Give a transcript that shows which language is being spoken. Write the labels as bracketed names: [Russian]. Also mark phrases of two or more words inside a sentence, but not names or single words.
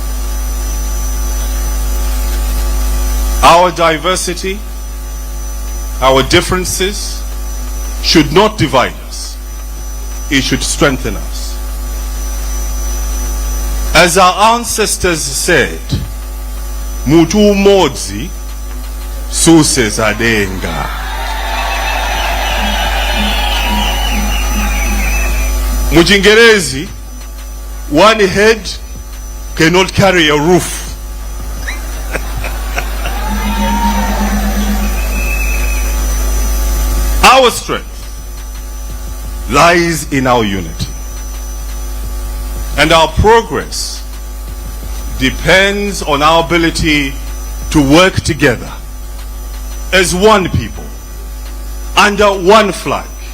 [English] Our diversity, our differences should not divide us. It should strengthen us. As our ancestors said, [Nyanja] Mutu modzi suse zadenga. Mu Chingerezi, [English] one head cannot carry a roof. Our strength lies in our unity, and our progress depends on our ability to work together as one people, under one flag.